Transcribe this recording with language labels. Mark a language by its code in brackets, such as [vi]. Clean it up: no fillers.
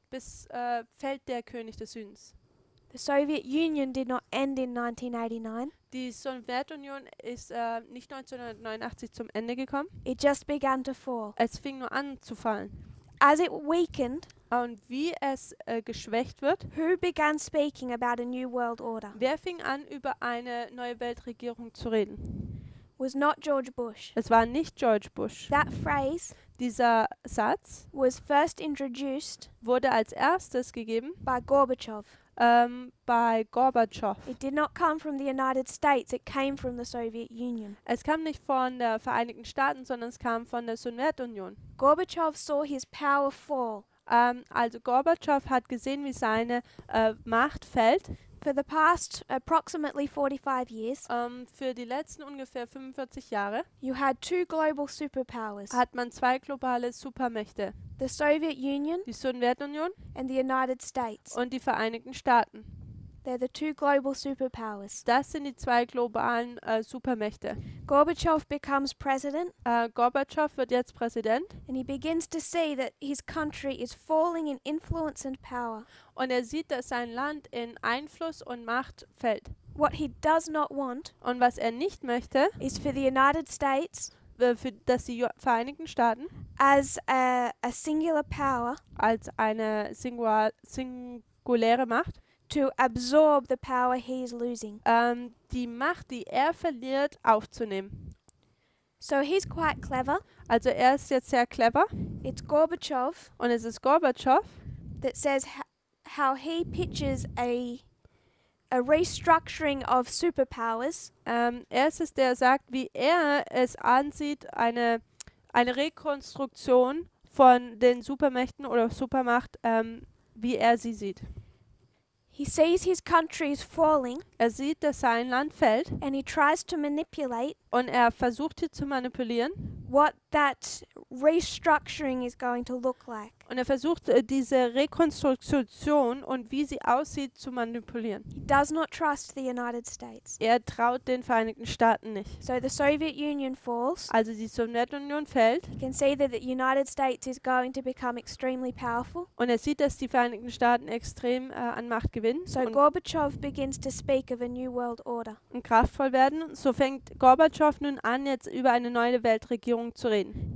[de] fällt der König des Südens. [en] The Soviet Union did not end in 1989. [de] Die Sowjetunion ist nicht 1989 zum Ende gekommen. [en] It just began to fall. [de] Es fing nur an zu fallen. [en] As it weakened, [de] Und wie es geschwächt wird, [en] who began speaking about a new world order? [de] wer fing an, über eine neue Weltregierung zu reden? [en] Was not George Bush. [de] Es war nicht George Bush. [en] That phrase [de] Dieser Satz [en] was first introduced [de] wurde als erstes gegeben [en] by Gorbachev. [de] bei Gorbatschow. [en] It did not come from the United States, it came from the Soviet Union. [de] Es kam nicht von den Vereinigten Staaten, sondern es kam von der Sowjetunion. [en] Gorbachev saw his power fall. [de] Also Gorbatschow hat gesehen, wie seine Macht fällt. [en] For the past approximately 45 years, [de] Für die letzten ungefähr 45 Jahre [en] you had two global superpowers, [de] hat man zwei globale Supermächte, [en] the Soviet Union [de] die Sowjetunion [en] and the United States. [de] und die Vereinigten Staaten. [en] They're the two global superpowers. [de] Das sind die zwei globalen Supermächte. [en] Gorbachev becomes president [de] Gorbatschow wird jetzt Präsident [en] and he begins to see that his country is falling in influence and power. [de] und er sieht, dass sein Land in Einfluss und Macht fällt. [en] What he does not want [de] Und was er nicht möchte, [en] is for the United States [de] dass die Vereinigten Staaten [en] as a singular power [de] als eine singuläre Macht [en] to absorb the power he is losing. [de] die Macht, die er verliert, aufzunehmen. [en] So he's quite clever. [de] Also er ist jetzt sehr clever [en] It's Gorbachev [de] und es ist Gorbatschow, [en] that says how he pictures a restructuring of superpowers [de] er ist es, der sagt, wie er es ansieht, eine Rekonstruktion von den Supermächten oder Supermacht, wie er sie sieht. [en] He sees his country is falling [de] Er sieht, dass sein Land fällt [en] and he tries to manipulate [de] und er versucht hier zu manipulieren [en] what that restructuring is going to look like. [de] Und er versucht, diese Rekonstruktion und wie sie aussieht, zu manipulieren. [en] He does not trust the United States. [de] Er traut den Vereinigten Staaten nicht. [en] So the Soviet Union falls. [de] Also die Sowjetunion fällt [en] You can see that the United States is going to become extremely powerful. [de] und er sieht, dass die Vereinigten Staaten extrem an Macht gewinnen [en] So [de] und [en] Gorbachev begins to speak of a new world order. [de] kraftvoll werden. So fängt Gorbatschow nun an, jetzt über eine neue Weltregierung zu reden.